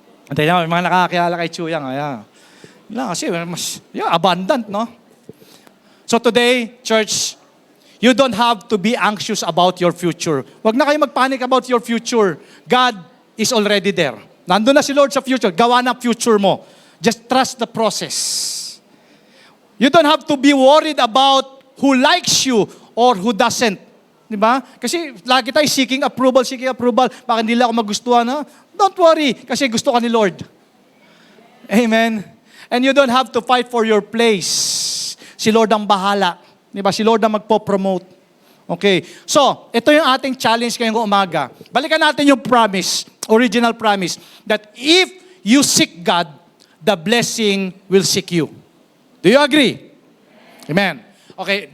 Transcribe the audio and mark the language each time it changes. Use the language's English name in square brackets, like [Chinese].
[Filipino] Antay na, mga nakakakilala kay Chuyang. Kasi [English] abundant, no? So today, church, You don't have to be anxious about your future. [Filipino] Huwag na kayo magpanic [English] about your future. God is already there. [Filipino] Nandun na si Lord sa future. Gawa na future mo. [English] Just trust the process. You don't have to be worried about who likes you or who doesn't. [Filipino] Di ba? Kasi lagi tayo seeking approval. Baka hindi lang ako magustuhan. Ha? [English] Don't worry, [Filipino] kasi gusto ka ni Lord. Amen? [English] And you don't have to fight for your place. [Filipino] Si Lord ang bahala. Di ba? Si Lord ang magpo-promote. [English] Okay. So, [Filipino] ito yung ating challenge ngayong umaga. Balikan natin yung [English] promise, original promise, that if you seek God, the blessing will seek you. Do you agree? Amen. Okay.